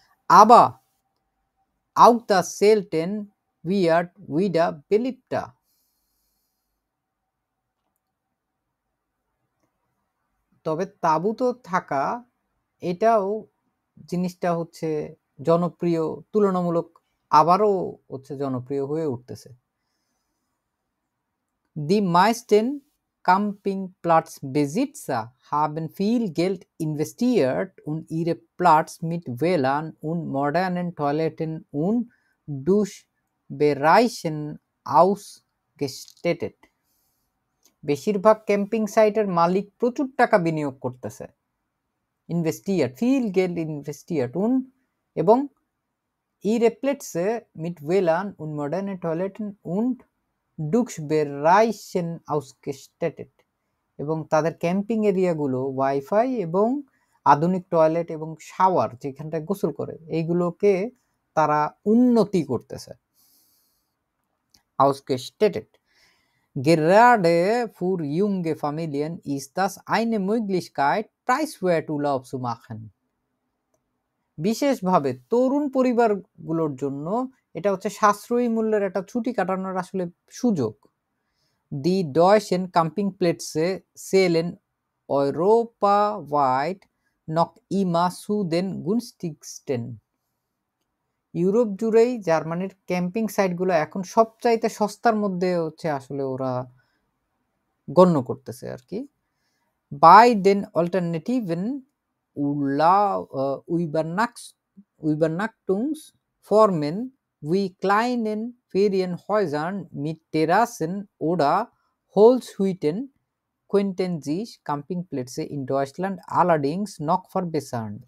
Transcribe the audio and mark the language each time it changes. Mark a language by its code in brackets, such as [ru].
[bn] আবা [de] auch das Selten wird wieder beliebter, [bn] তবে তাঁবুত থাকা এটাও জিনিসটা হচ্ছে জনপ্রিয়, তুলনামূলক আবারও হচ্ছে জনপ্রিয় হয়ে উঠতেছে। [de] Die meisten Campingplatzbesitzer haben viel Geld investiert und ihre Platz mit WLAN und modernen Toiletten und Duschbereichen ausgestattet. [bn] বেশিরভাগ ক্যাম্পিং সাইটের মালিক প্রচুর টাকা বিনিয়োগ করতেছে, ইনভেস্টিয়ার, [de] viel Geld investiert und [bn] এবং [de] ihre Plätze mit WLAN und moderne Toiletten und Duschbereichen ausgestattet, [bn] এবং তাদের camping এরিয়াগুলো wifi এবং আধুনিক টয়লেট এবং শাওয়ার যেখানটায় গোসল করে এইগুলোকে তারা উন্নতি করতেছে। [de] Ausgestattet. Gerade für junge Familien ist das eine Möglichkeit, preiswert Urlaub zu machen. [bn] বিশেষভাবে তরুণ পরিবারগুলোর জন্য এটা হচ্ছে সাশ্রয়ী মূল্যের একটা ছুটি কাটানোর আসলে সুযোগ। [de] Die deutschen Campingplätze zählen europaweit noch immer zu den günstigsten. [bn] Europe জুড়েই জার্মানির ক্যাম্পিং সাইটগুলো এখন সবচাইতে সস্তার মধ্যে হচ্ছে আসলে ওরা গণ্য করতেছে আর কি। [de] Bei den alternativen Übernachtungsformen wie kleinen Ferienhäusern mit Terrassen oder Holzhütten könnten sich Campingplätze in Deutschland allerdings noch verbessern.